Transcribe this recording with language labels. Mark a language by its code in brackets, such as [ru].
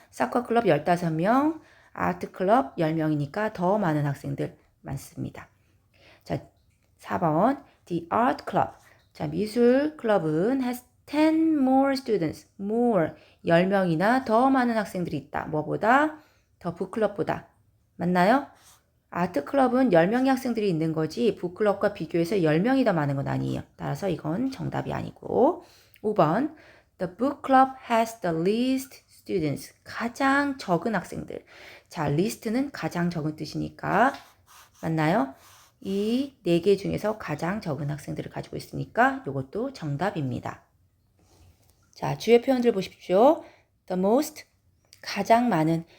[ko] 사커 클럽 15명, 아트 클럽 10명이니까 더 많은 학생들 많습니다. 자, 4번, [en] the art club. [ko] 자, 미술 클럽은 [en] has 10 more students. [ko] more, 10명이나 더 많은 학생들이 있다. 뭐보다? 더 북클럽보다. 맞나요? 아트클럽은 10명의 학생들이 있는 거지 북클럽과 비교해서 10명이 더 많은 건 아니에요. 따라서 이건 정답이 아니고 5번 [en] The book club has the least students. [ko] 가장 적은 학생들. 자, list는 가장 적은 뜻이니까 맞나요? 이 4개 중에서 가장 적은 학생들을 가지고 있으니까 이것도 정답입니다. 자, 주요 표현들 보십시오. [en] The most, [ko] 가장 많은.